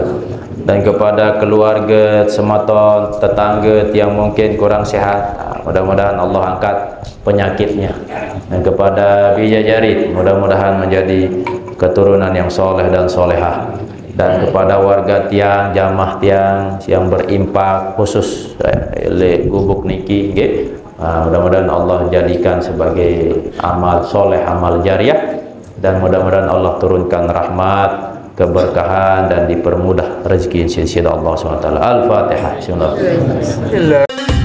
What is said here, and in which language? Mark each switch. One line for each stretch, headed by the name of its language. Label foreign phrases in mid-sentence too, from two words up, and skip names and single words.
Indonesian: Dan kepada keluarga, sematon, tetangga yang mungkin kurang sehat, mudah-mudahan Allah angkat penyakitnya. Dan kepada Bija Jarit, mudah-mudahan menjadi keturunan yang soleh dan solehah. dan kepada warga tiang jamaah tiang yang berimpak khusus
Sasak: le gubuk niki nggih.
Indonesian: Mudah-mudahan Allah jadikan sebagai amal soleh, amal jariah, dan mudah-mudahan Allah turunkan rahmat, keberkahan, dan dipermudah rezeki insyaallah Allah SWT. Al-Fatihah. Bismillah.